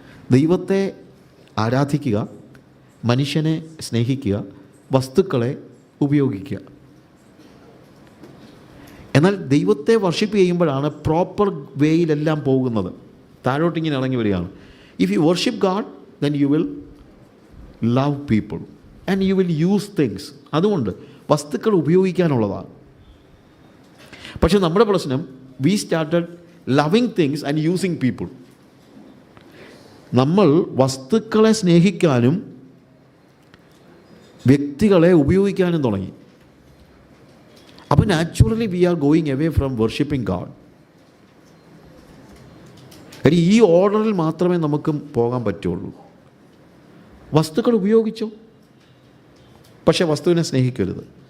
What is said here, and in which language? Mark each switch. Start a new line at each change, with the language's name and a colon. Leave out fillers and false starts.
Malayalam: ദൈവത്തെ ആരാധിക്കുക, മനുഷ്യനെ സ്നേഹിക്കുക, വസ്തുക്കളെ ഉപയോഗിക്കുക. എന്നാൽ ദൈവത്തെ വർഷിപ്പ് ചെയ്യുമ്പോഴാണ് പ്രോപ്പർ വേയിലെല്ലാം പോകുന്നത്. താഴോട്ടിങ്ങനെ ഇറങ്ങി വരികയാണ്.
English: If you worship God, then you will love people and you will use things.
Malayalam: അതുകൊണ്ട് വസ്തുക്കൾ ഉപയോഗിക്കാനുള്ളതാണ്. പക്ഷെ നമ്മുടെ പ്രശ്നം,
English: we started loving things and using people.
Malayalam: നമ്മൾ വസ്തുക്കളെ സ്നേഹിക്കാനും വ്യക്തികളെ ഉപയോഗിക്കാനും തുടങ്ങി. അപ്പോൾ
English: Naturally we are going away from worshipping God.
Malayalam: ഈ ഓർഡറിൽ മാത്രമേ നമുക്ക് പോകാൻ പറ്റുള്ളൂ. വസ്തുക്കൾ ഉപയോഗിച്ചോ, പക്ഷേ വസ്തുവിനെ സ്നേഹിക്കരുത്.